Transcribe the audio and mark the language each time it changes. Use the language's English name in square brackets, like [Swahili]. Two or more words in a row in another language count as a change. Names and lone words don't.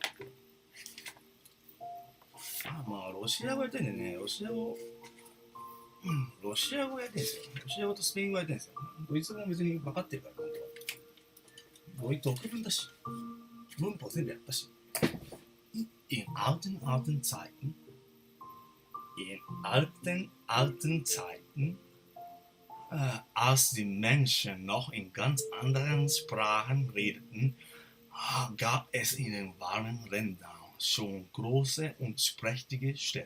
[Japanese] まあロシア語やりたいんでね、ロシア語ロシア語やってんですよ。ロシア語とスペイン語やってんですよ。ドイツ語も別に分かってるから、本当は。ドイツ国文だし、文法全部やったし。 [German] In alten Zeiten, alten Zeiten, als die Menschen noch in ganz anderen Sprachen redeten, gab es in den warmen Ländern schon große und prächtige Städte.